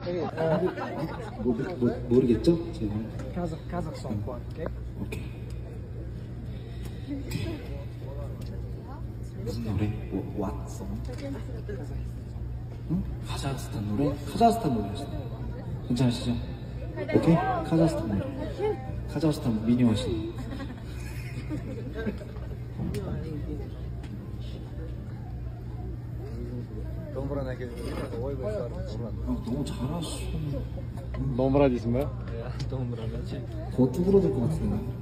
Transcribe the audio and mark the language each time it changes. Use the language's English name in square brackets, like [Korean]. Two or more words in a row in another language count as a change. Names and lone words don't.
[Korean] 모르겠죠? 제가. [English] Kazakhstan one, okay? [Korean] 오케이. 무슨 노래? 왓송? 응? 카자흐스탄 노래? 카자흐스탄 노래였어. 괜찮으시죠? 오케이? 카자흐스탄 노래. 카자흐스탄 미녀시. 너무 잘하셔. [Kazakh] Домбыра дейсің ба? [Korean] 더 쭈그러들 것 같은데.